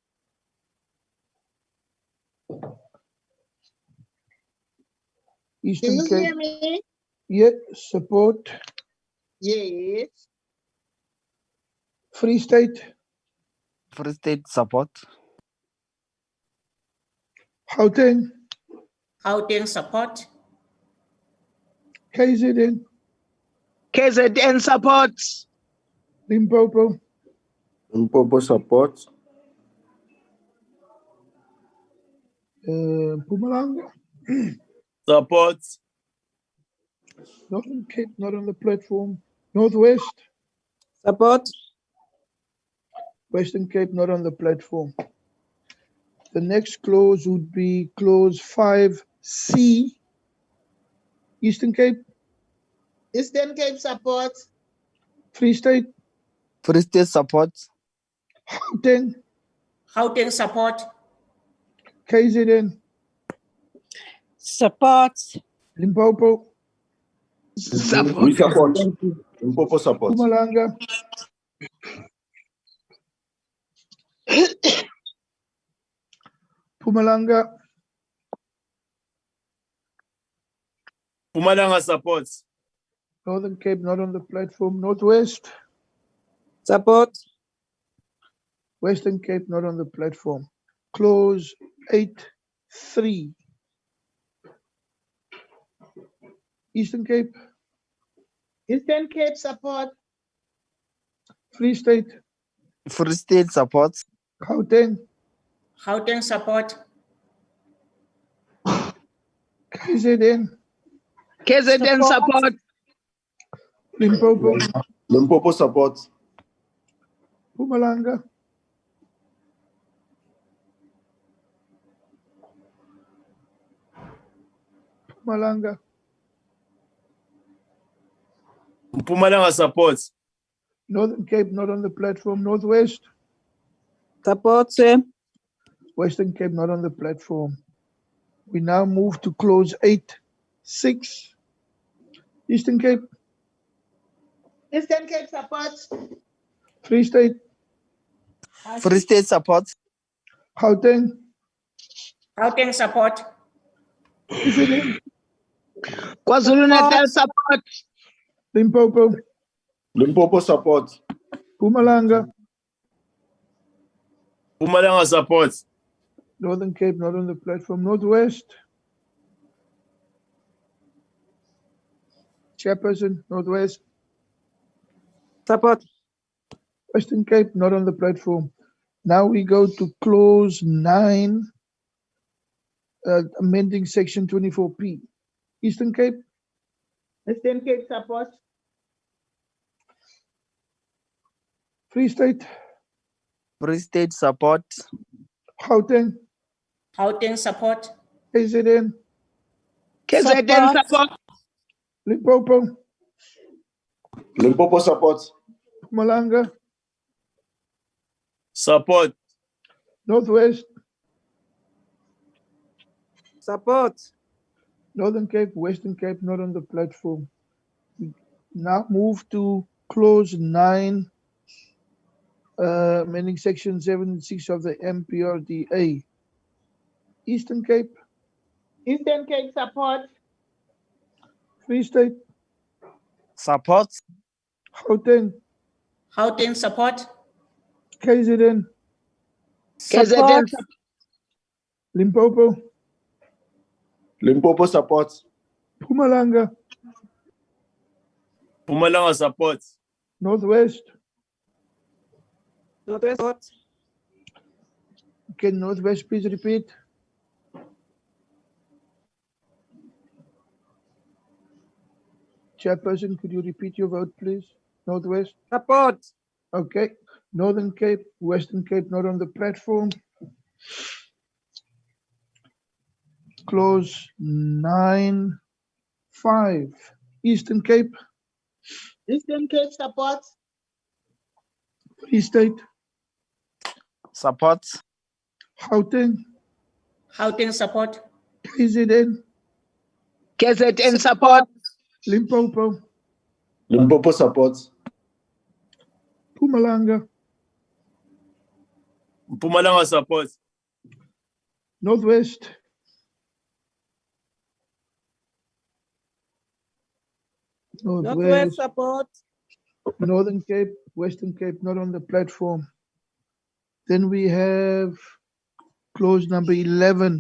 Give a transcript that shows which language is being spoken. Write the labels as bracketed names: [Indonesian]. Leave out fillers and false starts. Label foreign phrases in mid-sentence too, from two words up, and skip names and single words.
[English] Do Eastern you Cape. hear me? Yeah, support. Yes. Free State. Free State support. Gauteng. Gauteng support. KZN. KZN support. Limpopo. Limpopo support. Mpumalanga. Support. Northern Cape not on the platform. Northwest. Support. Western Cape not on the platform. The next clause would be clause 5C. Eastern Cape. Eastern Cape support. Free State. Free State support. Gauteng. Gauteng support. KZN. Support. Limpopo, Support. We support. Limpopo support. Mpumalanga, Mpumalanga, Mpumalanga supports. Northern Cape not on the platform. Northwest, Support. Western Cape not on the platform. Close 8-3. Eastern Cape, Eastern Cape support. Free State, Free State supports. Gauteng, Gauteng support. KZN, KZN support. Limpopo, Limpopo supports. Mpumalanga, Mpumalanga, Mpumalanga supports. Northern Cape not on the platform. Northwest, Support, sir. Western Cape not on the platform. We now move to close 8-6. Eastern Cape, Eastern Cape support. Free State, Free State supports. Gauteng, Gauteng support. KZN, KwaZulu-Natal support. Limpopo, Limpopo supports. Mpumalanga, Mpumalanga supports. Northern Cape not on the platform. Northwest, Chairperson, Northwest, Support. Western Cape not on the platform. Now we go to clause 9, amending section 24P. Eastern Cape, Eastern Cape support. Free State, Free State support. Gauteng, Gauteng support. KZN, KZN support. Limpopo, Limpopo supports. Mpumalanga, Support. Northwest, Support. Northern Cape, Western Cape not on the platform. We now move to clause 9, amending section 7 and 6 of the MPRDA. Eastern Cape, Eastern Cape support. Free State, Supports. Gauteng, Gauteng support. KZN, KZN support. Limpopo, Limpopo supports. Mpumalanga, Mpumalanga supports. Northwest. Northwest. Support. Can Northwest please repeat? Chairperson, could you repeat your vote, please? Northwest. Support. Okay. Northern Cape, Western Cape not on the platform. Clause 9-5. Eastern Cape, Eastern Cape support. Free State, Supports. Gauteng, Gauteng support. KZN, KZN support. Limpopo, Limpopo supports. Mpumalanga, Mpumalanga supports. Northwest, Northwest. Support. Northern Cape, Western Cape not on the platform. Then we have clause number 11.